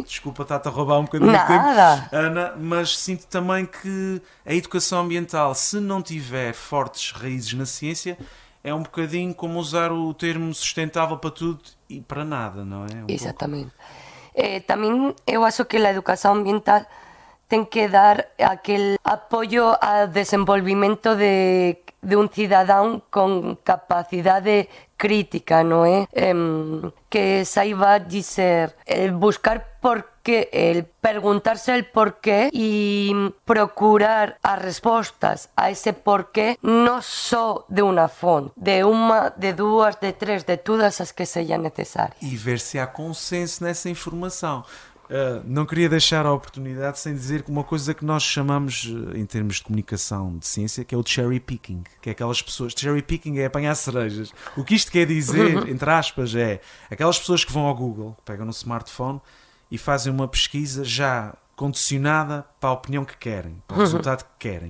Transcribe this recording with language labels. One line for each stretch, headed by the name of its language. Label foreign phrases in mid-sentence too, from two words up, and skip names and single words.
Portuguese: Desculpa estar-te a roubar um bocadinho de tempo, Ana, mas sinto também que a educação ambiental, se não tiver fortes raízes na ciência, é um bocadinho como usar o termo sustentável para tudo e para nada, não é?
Galician: Exatamente. Tamén eu acho que a educación ambiental ten que dar aquel apoio ao desenvolvimento de un cidadán con capacidade crítica, non é? Que saiba dizer, buscar porqué, preguntarse el porqué e procurar as respostas a ese porqué non só de unha fonte, de unha, de dúas, de tres, de todas as que sejam necesarias.
Portuguese: E ver se há consenso nessa informação. Não queria deixar a oportunidade sem dizer que uma coisa que nós chamamos, em termos de comunicação de ciência, que é o
English: cherry picking,
Portuguese: que é aquelas pessoas...
English: Cherry picking
Portuguese: é apanhar cerejas. O que isto quer dizer, entre aspas, é aquelas pessoas que vão ao Google, pegam no smartphone e fazem uma pesquisa já condicionada para a opinião que querem, para o resultado que querem.